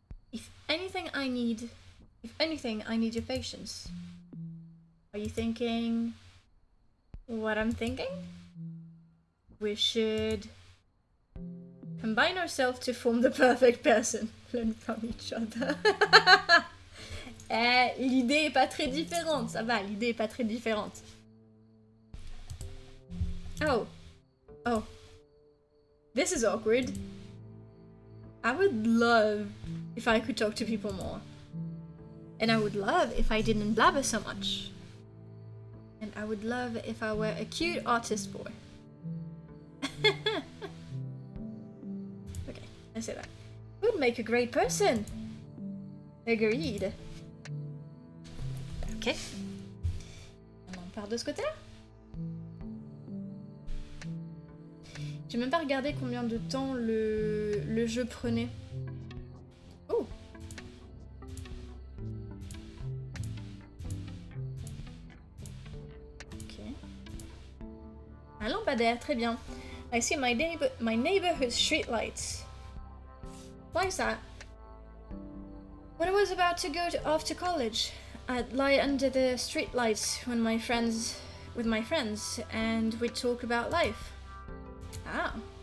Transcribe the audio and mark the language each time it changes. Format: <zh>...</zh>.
<en>If anything, I need your patience. Are you thinking what I'm thinking? We should combine ourselves to form the perfect person. Learn from each other.</en> <fr>L'idée est pas très différente, ça va, l'idée est pas très différente.</fr> <en>Oh. This is awkward. I would love if I could talk to people more. And I would love if I didn't blabber so much. And I would love if I were a cute artist boy. Okay, I say that. Would make a great person. Agreed.</en> <fr>Ok. On part de ce côté-là. J'ai même pas regardé combien de temps le jeu prenait. Oh. Ok. Un lampadaire, très bien.</fr> <en>I see my neighborhood streetlights. Why is that? When I was about to go off to college, I'd lie under the streetlights with my friends, and we'd talk about life. Ah.</en>